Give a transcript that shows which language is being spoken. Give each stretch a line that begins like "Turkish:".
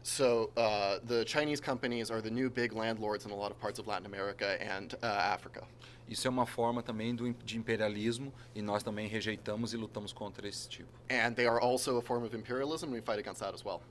English: So the Chinese companies are the new big landlords in a lot of parts of Latin America and Africa.
Portuguese: Isso é uma forma também de imperialismo e nós também rejeitamos e lutamos contra esse tipo.
English: And they are also a form of imperialism, and we fight against that as well.